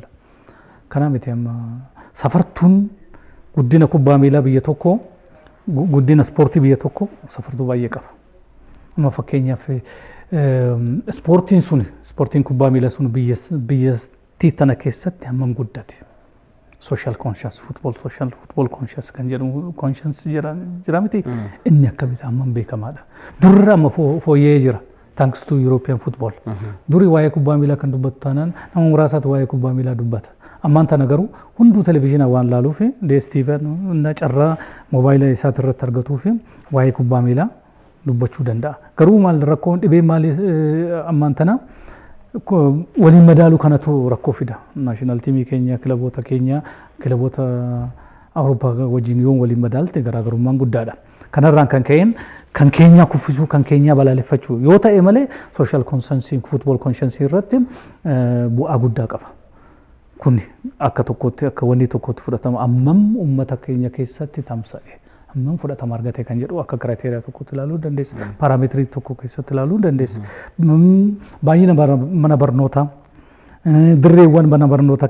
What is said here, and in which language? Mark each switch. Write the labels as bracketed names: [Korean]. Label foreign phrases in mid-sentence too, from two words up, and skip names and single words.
[Oromo] Kanaa miti amma safartuun guddina kubbaa miilaa biyya tokko guddina ispoortii biyya tokko safartuu baay'ee qaba. Amma fakkeenyaaf ispoortiin kubbaa miilaa sun biyyattii tana keessatti hammam guddate. [English] Social conscious football conscious [Oromo] kan jedhamu conscious jira miti inni akkamitti hammam beekamaadha. Durra amma fooyyee jira [English] thanks to European football. [Oromo] Duri waa'ee kubbaa miilaa kan dubbatu taanaan nama muraasaatu waa'ee kubbaa miilaa dubbata. Ammaan tana garuu hunduu televezyiinaa waan laaluuf DSTV na carraa moobaayila isaati irratti argatuuf waa'ee kubbaa miilaa dubbachuu danda'a. Garuu maal rakkoon dhibee maali ammaan tana waliin madaalu kanatu rakkoo fida. Naashinaal tiimii keenya kilaboota Awurooppaa wajjin yoo waliin madaalte garaagarummaan guddaadha. Kanarraan kan ka'een kan keenya kuffisuu kan keenya balaaleffachuu yoo ta'e malee [English] social conscience football conscience [Oromo] irratti bu'aa guddaa qaba. Kun akka tokkotti akka wanni tokkotti fudhatama ammam uummata keenya keessatti tamsa'e ammam fudhatama argate kan jedhu akka kiraateriyaa tokkotti ilaaluu dandeessa paarameetirii tokko keessatti ilaaluu dandeessa baay'ina mana barnootaa dirreewwan mana barnootaa